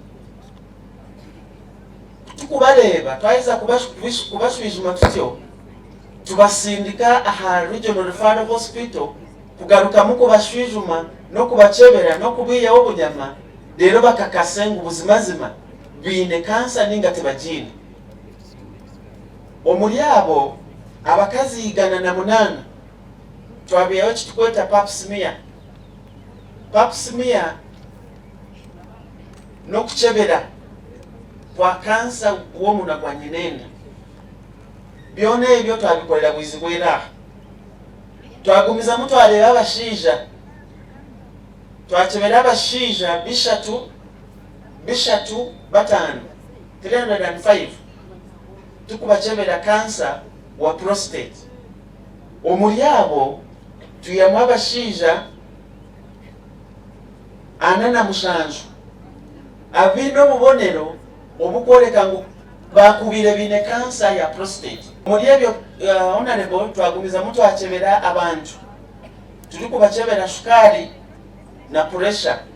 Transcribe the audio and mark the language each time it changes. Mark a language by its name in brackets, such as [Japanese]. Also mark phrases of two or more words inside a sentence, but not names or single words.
[Nyankole] Tukubaleba twayinza kubaswizuma tutyo tubasindika aha Regional Referral Hospital kugarukamu kubaswizuma n'okubachebera n'okubiyawo obunyama leero bakakase ngu buzimazima bine kansa ninga tebagine. Omuli abo abakazi 108 twabiyawo kitukweta [English] pap smear. Pap smear [Nyankole] n'okuchebera kwa kansa w'omunwa gwa nyinenda. Byona ebyo twabikolera bwizi bwera. Twagumiza mutwaleba abashiija. Twachebera abashiija 305 tukubachebera kansa wa prostate. Omuli abo tuyamu abashiija 47 abino obubonero obukwoleka ngu bakubire bine kansa ya prostate. Omuli ebyo honorable twagumiza mutwachebera abantu tuli kubachebera sukali na pressure.